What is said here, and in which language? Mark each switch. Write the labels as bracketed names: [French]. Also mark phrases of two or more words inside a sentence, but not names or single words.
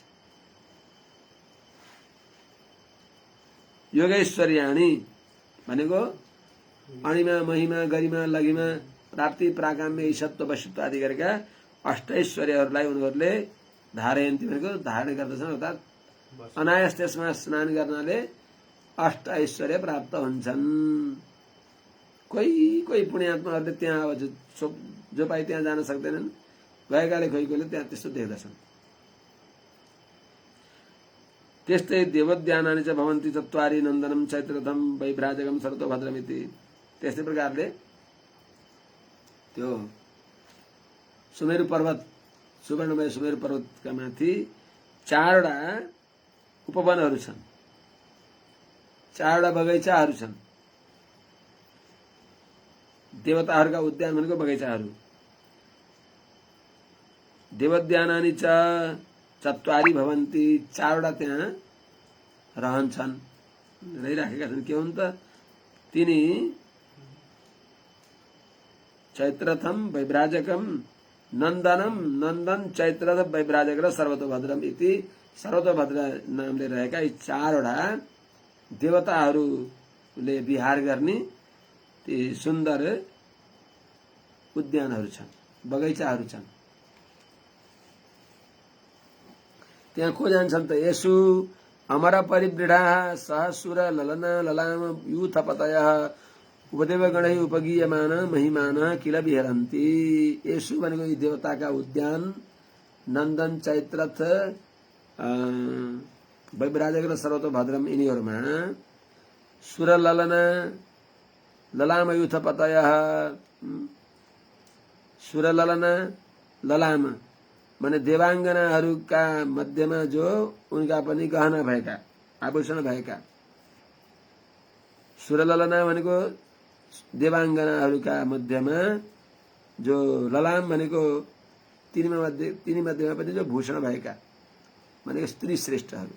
[Nepali] योगैश्वर्याणि भनेको अणिमा, महिमा, गरिमा, लघिमा, प्राप्ति, प्राकाम्य, ईशत्व, वशत्व आदि गरेका अष्टैश्वर्यहरूलाई उनीहरूले धारयन्ती भनेको धारण गर्दछन्, अर्थात् अनायास त्यसमा स्नान गर्नाले अष्ट ऐश्वर्य प्राप्त हुन्छन्। कोही कोही पुण्यात्माहरूले त्यहाँ अब जो पाए त्यहाँ जान सक्दैनन्, गएकाले कोही कोहीले त्यहाँ त्यस्तो देख्दछन्। [Sanskrit] त्यस्तै देवोद्यानानि च भवन्ति चत्वारि नन्दनम चैत्ररथम वैभ्राजकम शरतो भद्रमिति। [Nepali] त्यस्तै प्रकारले त्यो सुमेरु पर्वत, सुवर्णमय सुमेरु पर्वतका माथि चारवटा उपवनहरू छन्, 4वटा बगैँचाहरू छन्। देवताहरूका उद्यान भनेको बगैँचाहरू। [Sanskrit] देवोद्यानानि च चत्वारि भवन्ति, [Nepali] 4वटा त्यहाँ रहन्छन्, रहिराखेका छन्। के हुन् त? तिनी चैत्रथम वैभ्राजकम नन्दनम, नन्दन चैत्रथ वैभ्राजक र [Sanskrit] सर्वतोभद्रम इति [Nepali] सर्वतोभद्र नामले रहेका यी 4वटा देवताहरूले विहार गर्ने ती सुन्दर उद्यानहरू छन्, बगैँचाहरू छन्। त्यहाँ को जान्छन् त? [Sanskrit] यसु अमर परिवृढा सहसुर ललना ललाम यूथपतयः उपदेव गणै उपगीयमान महिमान किल विहरन्ति। [Nepali] यसु भनेको यी देवताका उद्यान नन्दन चैत्रथ वैभ्राजक र सर्वतोभद्रम यिनीहरूमा [Sanskrit] सुर ललना ललाम यूथपतयः, सुर ललना ललाम [Nepali] माने देवाङ्गनाहरूका मध्यमा जो उनका पनि गहना भएका, आभूषण भएका। सुरललना भनेको देवाङ्गनाहरूका मध्यमा जो, ललाम भनेको तिनी मध्यमा पनि जो भूषण भएका भनेको स्त्री श्रेष्ठहरू।